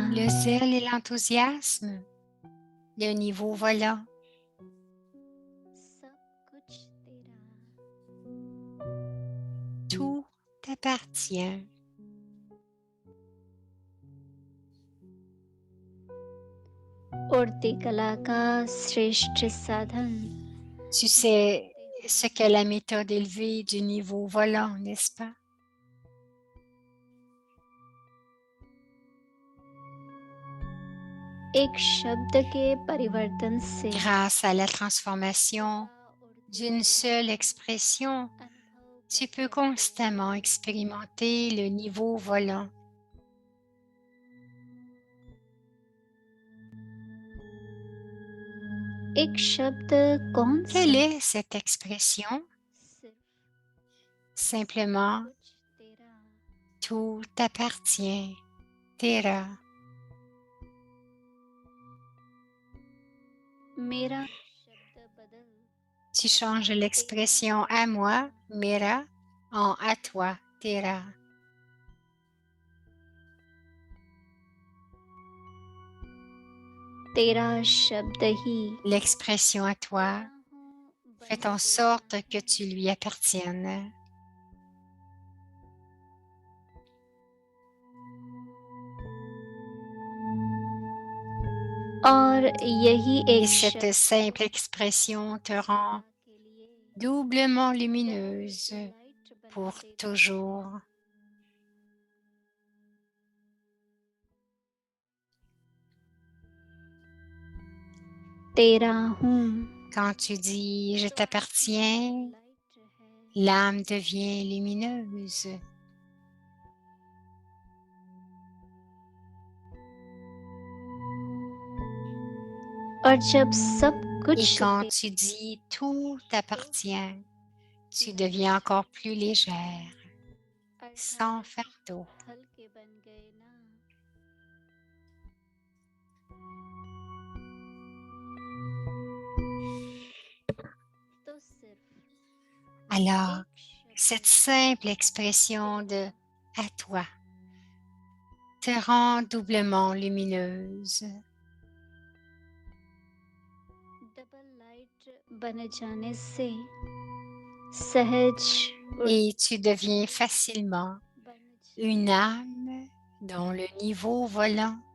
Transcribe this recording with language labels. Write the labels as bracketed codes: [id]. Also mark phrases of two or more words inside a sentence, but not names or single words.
[fr] Le zèle et l'enthousiasme, le niveau volant, [hi] सब कुछ तेरा [fr] tout t'appartient. [hi] उड़ती कला का श्रेष्ठ साधन [fr] Tu sais ce qu'est la méthode élevée du niveau volant, n'est-ce pas? [hi] एक शब्द के परिवर्तन से [fr] Grâce à la transformation d'une seule expression, tu peux constamment expérimenter le niveau volant. [hi] एक शब्द कौन सा [fr] Quelle est cette expression? [hi] सिर्फ [fr] Simplement, [hi] कुछ तेरा [fr] tout t'appartient. [hi] तेरा मेरा शब्द बदल [fr] tu changes l'expression à moi, मेरा, en à toi, [hi] तेरा. तेरा शब्द ही [fr] L'expression à toi, [hi] तेरा हूँ बन [fr] fais en [hi] तेरा [fr] sorte que [hi] हूँ। [fr] tu lui appartiennes. [hi] और यही [fr] Et [hi] एक [fr] cette [hi] शब्द [fr] simple expression te rend [hi] सदा के लिए [fr] doublement [hi] डबल [fr] lumineuse [hi] लाइट बना [fr] pour [hi] देता है। [fr] toujours. [hi] तेरा हूँ [fr] Quand tu dis je [hi] तो आत्मा [fr] t'appartiens, [hi] लाइट है [fr] l'âme devient lumineuse. [hi] और जब सब [fr] Et [hi] कुछ [fr] quand tu dis tout t'appartient, tu deviens encore plus légère, sans fardeau. [hi] हल्के बन गए ना तो सिर्फ [fr] Alors, [hi] एक [fr] cette [hi] शब्द [fr] simple expression de à toi te rend doublement lumineuse. [en] double light [hi] बन जाने से सहज [fr] Et tu deviens facilement [hi] बन [fr] une âme dont le niveau volant